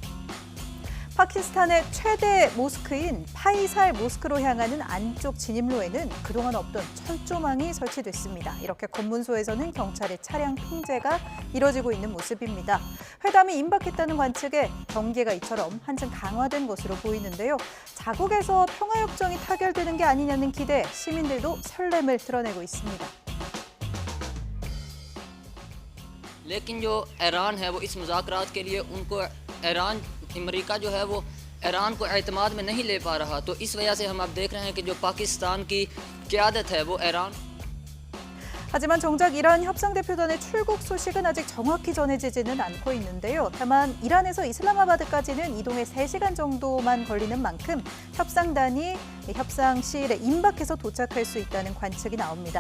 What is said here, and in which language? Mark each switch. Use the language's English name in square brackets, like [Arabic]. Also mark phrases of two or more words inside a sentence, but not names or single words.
[Korean] 파키스탄의 최대 모스크인 파이살 모스크로 향하는 안쪽 진입로에는 그동안 없던 철조망이 설치됐습니다. 이렇게 검문소에서는 경찰의 차량 통제가 이뤄지고 있는 모습입니다. 회담이 임박했다는 관측에 경계가 이처럼 한층 강화된 것으로 보이는데요. 자국에서 평화협정이 타결되는 게 아니냐는 기대에 시민들도 설렘을 드러내고 있습니다. [Urdu] لیکن جو ایران ہے وہ اس مذاکرات کے لیے ان کو امریکہ جو ہے وہ ایران کو اعتماد میں نہیں لے پا رہا، تو اس وجہ سے ہم اب دیکھ رہے ہیں کہ جو پاکستان کی قیادت ہے وہ ایران. [Korean] 하지만 정작 이란 협상 대표단의 출국 소식은 아직 정확히 전해지지는 않고 있는데요. 다만 이란에서 이슬람아바드까지는 이동에 3시간 정도만 걸리는 만큼 협상단이 협상 시일에 임박해서 도착할 수 있다는 관측이 나옵니다.